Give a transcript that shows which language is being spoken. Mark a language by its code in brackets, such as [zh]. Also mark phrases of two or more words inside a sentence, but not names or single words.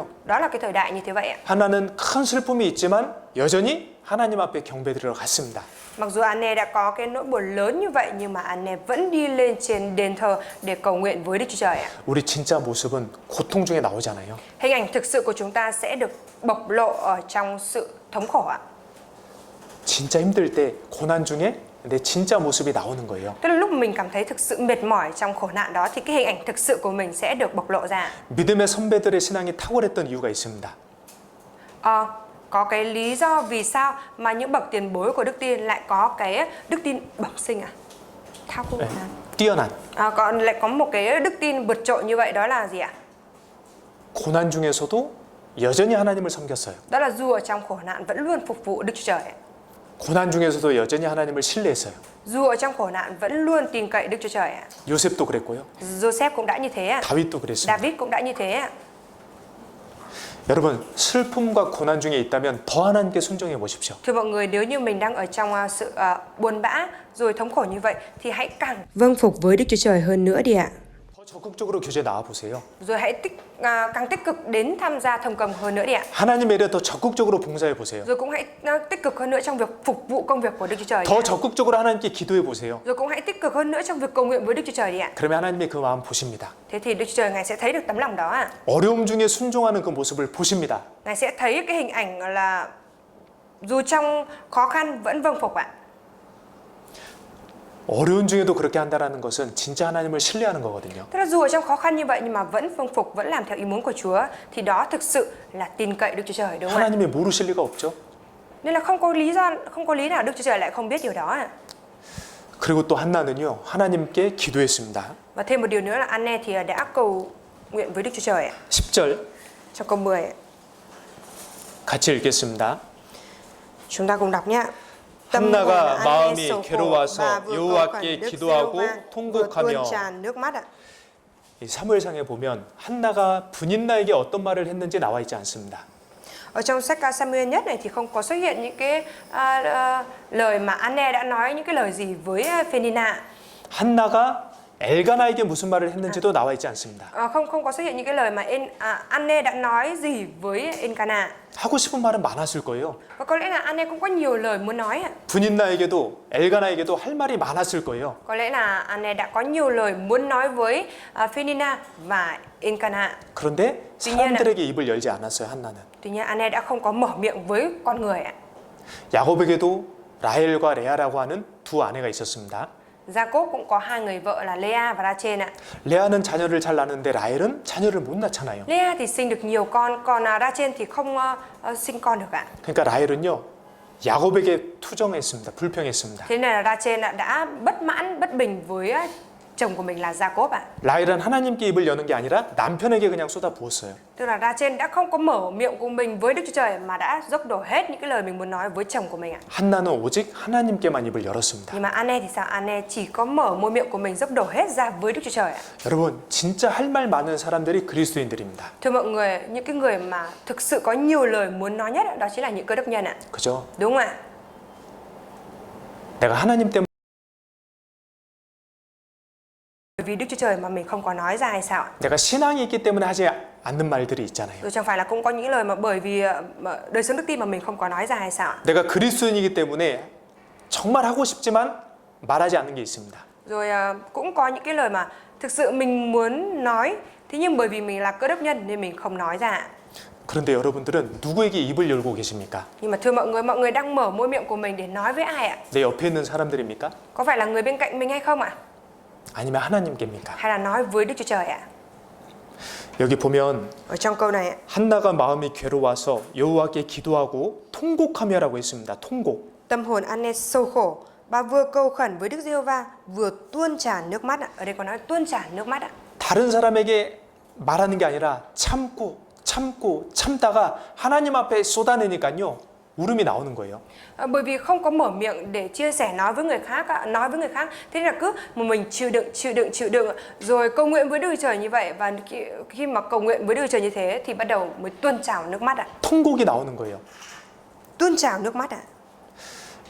[ko] 그런 시대인데요. [vi] Đó là cái thời đại như thế vậy ạ. [ko] 하나는 큰 슬픔이 있지만 여전히 하나님 앞에 경배드리러 갔습니다. [vi] Mặc dù Anne đã có cái nỗi buồn lớn như vậy nhưng mà Anne vẫn đi lên trên đền thờ để cầu nguyện với Đức Chúa Trời ạ. [ko] 우리 진짜 모습은 고통 중에 나오잖아요. [vi] Hình ảnh thực sự của chúng ta sẽ được bộc lộ ở trong sự thống khổ ạ. [ko] 진짜 힘들 때 고난 중에 내 진짜 모습이 나오는 거예요. [vi] Tức là lúc mình cảm thấy thực sự mệt mỏi trong khổ nạn đó thì cái hình ảnh thực sự của mình sẽ được bộc lộ ra. [ko] 믿음의 선배들의 신앙이 탁월했던 이유가 있습니다. [vi] Có cái lý do vì sao mà những bậc tiền bối của đức tin lại có cái đức tin bẩm sinh à? [ko] 네, 뛰어난 [vi] Còn lại có một cái đức tin vượt trội như vậy, đó là gì ạ? [ko] 고난 중에서도 여전히 하나님을 섬겼어요. [vi] Đó là dù ở trong khổ nạn vẫn luôn phục vụ Đức Chúa Trời. [ko] 고난 중에서도 여전히 하나님을 신뢰했어요. [vi] Dù ở trong khổ nạn vẫn luôn tin cậy Đức Chúa Trời. [ko] 요셉도 그랬고요. [vi] Joseph cũng đã như thế. [ko] 다윗도 그랬습니다. [vi] David cũng đã như thế. [ko] 여러분, 슬픔과 고난 중에 있다면 더 하나님께 순종해 보십시오. [vi] Thưa mọi người, nếu như mình đang ở trong sự buồn bã rồi thống khổ như vậy thì hãy càng Vâng phục với Đức Chúa Trời hơn nữa đi ạ. [ko] 더 적극적으로 교제에 나와 보세요. [vi] rồi hãy càng tích cực đến tham gia thầm cầm hơn nữa đi ạ. [ko] 하나님의 일에 더 적극적으로 봉사해 보세요. [vi] Rồi cũng hãy tích cực hơn nữa trong việc phục vụ công việc của Đức Chúa Trời. [ko] 더 적극적으로 하나님께 기도해 보세요. [vi] Rồi cũng hãy tích cực hơn nữa trong việc cầu nguyện với Đức Chúa Trời đi ạ. [ko] 그러면 하나님이 그 마음 보십니다. [vi] Thế thì Đức Chúa Trời Ngài sẽ thấy được tấm lòng đó ạ. [ko] 어려움 중에 순종하는 그 모습을 보십니다. [vi] Ngài sẽ thấy cái hình ảnh là dù trong khó khăn vẫn vâng phục ạ. [ko] 어려운 중에도 그렇게 한다는 것은 진짜 하나님을 신뢰하는 거거든요. [vi] Tức là dù ở trong khó khăn như vậy nhưng mà vẫn vâng phục, vẫn làm theo ý muốn của Chúa thì đó thực sự là tin cậy Đức Chúa Trời, đúng không ạ? [ko] 하나님이 모르실 리가 없죠. [vi] Nên là không có lý nào Đức Chúa Trời lại không biết điều đó ạ. [ko] 그리고 또 한나는요, 하나님께 기도했습니다. [vi] Và thêm một điều nữa là Anne thì đã cầu nguyện với Đức Chúa Trời ạ. [ko] 10절 [vi] Trong câu 10 ạ. [ko] 같이 읽겠습니다. [vi] Chúng ta cùng đọc nhé. [ko] 한나가 마음이 괴로워서 여호와께 기도하고 통곡하며 [vi] nước mắt ạ. [ko] 이 사무엘상에 보면 한나가 분인나에게 어떤 말을 했는지 나와 있지 않습니다. [vi] Ở trong sách Samuel nhất này thì không có xuất hiện những cái lời mà Anne đã nói những cái lời gì với Phenina. [ko] 한나가 엘가나에게 무슨 말을 했는지도 나와 있지 않습니다. [vi] Không có xuất hiện những cái lời mà Anne đã nói gì với Elcana. [ko] 하고 싶은 말은 많았을 거예요. [vi] Và có lẽ là Anne cũng có nhiều lời muốn nói ạ. [ko] 분인나에게도 엘가나에게도 할 말이 많았을 거예요. [vi] Có lẽ là Anne đã có nhiều lời muốn nói với Phenina và Elcana. [ko] 그런데 사람들에게 입을 열지 않았어요, 한나는. [vi] Tuy nhiên Anne đã không có mở miệng với con người ạ. [ko] 야곱에게도 라헬과 레아라고 하는 두 아내가 있었습니다. [vi] Jacob cũng có hai người vợ là Lea và Rachel ạ. [ko] 레아는 자녀를 잘 낳는데 라헬은 자녀를 못 낳잖아요. [vi] Lea thì sinh được nhiều con, còn Rachel thì không sinh con được ạ. [ko] 그러니까 라헬은요, 야곱에게 투정했습니다. 불평했습니다. [vi] Thế nên là Rachel đã bất mãn, bất bình với chồng của mình là Jacob ạ. [ko] 라헬은 하나님께 입을 여는 게 아니라 남편에게 그냥 쏟아 부었어요. [vi] Tức là Rachel đã không có mở miệng của mình với Đức Chúa Trời mà đã dốc đổ hết những cái lời mình muốn nói với chồng của mình ạ. [ko] 한나는 오직 하나님께만 입을 열었습니다. [vi] Nhưng mà Anne thì sao? Anne chỉ có mở môi miệng của mình dốc đổ hết ra với Đức Chúa Trời ạ. [ko] 여러분, 진짜 할 말 많은 사람들이 그리스도인들입니다. [vi] Thưa mọi người, những cái người mà thực sự có nhiều lời muốn nói nhất đó chính là những cơ đốc nhân ạ. [ko] 그죠? [vi] Đúng không ạ? [ko] 내가 하나님 때문에 [vi] Vì Đức Chúa Trời mà mình không có nói ra hay sao ạ? [ko] 내가 신앙이 있기 때문에 하지 않는 말들이 있잖아요. [vi] Rồi chẳng phải là cũng có những lời mà bởi vì đời sống đức tin mà mình không có nói ra hay sao ạ? [ko] 내가 그리스도인이기 때문에 정말 하고 싶지만 말하지 않는 게 있습니다. [vi] Rồi cũng có những cái lời mà thực sự mình muốn nói, thế nhưng bởi vì mình là cơ đốc nhân nên mình không nói ra ạ. [ko] 그런데 여러분들은 누구에게 입을 열고 계십니까? [vi] Nhưng mà thưa mọi người đang mở môi miệng của mình để nói với ai ạ? [ko] 내 옆에 있는 사람들입니까? [vi] Có phải là người bên cạnh mình hay không ạ? [ko] 아니면 하나님께입니까? [vi] Hay là nói với Đức Chúa Trời ạ? [ko] 여기 보면 [vi] Ở trong câu này ạ, [ko] 한나가 마음이 괴로워서 여호와께 기도하고 통곡하며라고 했습니다. 통곡. [vi] tâm hồn Anne sầu khổ, bà vừa cầu khẩn với Đức Giê-hô-va vừa tuôn tràn nước mắt ạ. Ở đây có nói tuôn tràn nước mắt ạ. [ko] 다른 사람에게 말하는 게 아니라 참고 참다가 하나님 앞에 쏟아내니까요. 울음이 나오는 거예요. [vi] Bởi vì không có mở miệng để chia sẻ nói với người khác, thế nên là cứ một mình chịu đựng rồi cầu nguyện với Đức Chúa Trời như vậy, và khi mà cầu nguyện với Đức Chúa Trời như thế thì bắt đầu mới tuôn trào nước mắt ạ. [ko] 통곡이 나오는 거예요. [vi] Tuôn trào nước mắt ạ.